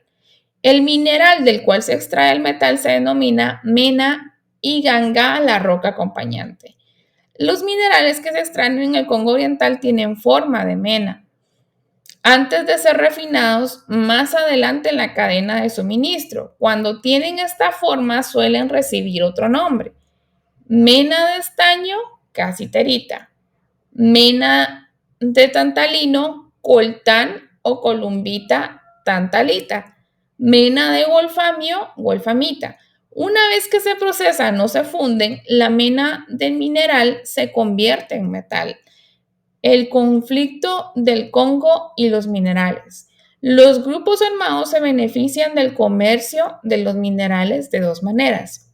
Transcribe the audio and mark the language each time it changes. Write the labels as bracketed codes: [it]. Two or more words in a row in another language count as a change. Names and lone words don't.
[es] El mineral del cual se extrae el metal se denomina mena, y ganga la roca acompañante. Los minerales que se extraen en el Congo Oriental tienen forma de mena, antes de ser refinados más adelante en la cadena de suministro. Cuando tienen esta forma suelen recibir otro nombre: mena de estaño, casiterita; mena de tantalino, coltán o columbita, tantalita; mena de wolframio, wolfamita. Una vez que se procesan o se funden, la mena del mineral se convierte en metal. El conflicto del Congo y los minerales. Los grupos armados se benefician del comercio de los minerales de dos maneras.